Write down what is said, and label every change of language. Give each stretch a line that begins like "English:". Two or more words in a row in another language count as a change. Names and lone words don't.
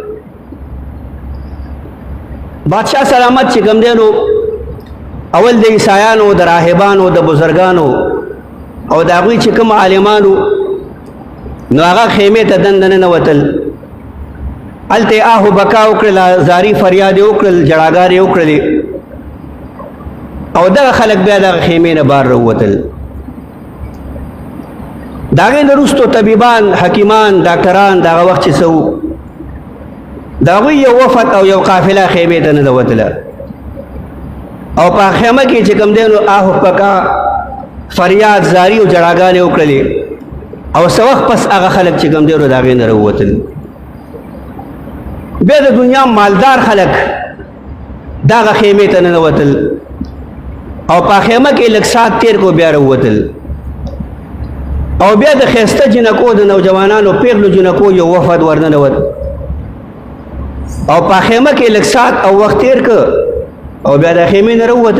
Pashto: بادشاہ سلامت چې کوم دی نو اول د عیسایانو د راهبانو د بزرګانو او د هغوی چې کوم عالمانو نو هغه خیمې ته دننه ننوتل هلته آه و بکا وکړله زاري فریاد یې وکړل جړاګانې یې وکړلې او دغه خلک بیا دغه خیمې نه بار راووتل. د هغې نه وروستو طبیبان حکیمان ډاکټران د هغه وخت چې څه وو د هغوی یو وفد او یو قافله خیمې ته ننوتله او په خیمه کې چې کوم دی نو آه و بکا فریاد زاری او جړاګانې وکړلې او څه وخت پس هغه خلک چې کوم دی نو د هغې نه راووتل. بیا د دنیا مالدار خلک دغه خیمې ته ننوتل او په خیمه کې لږ ساعت تیر کو بیا راووتل او بیا د ښایسته جنکو د نوجوانانو پیغلو جنکو یو وفد ورننوت او په خیمه کې لږ ساعت او وخت تیر که او بیا د خیمې نه راووتل.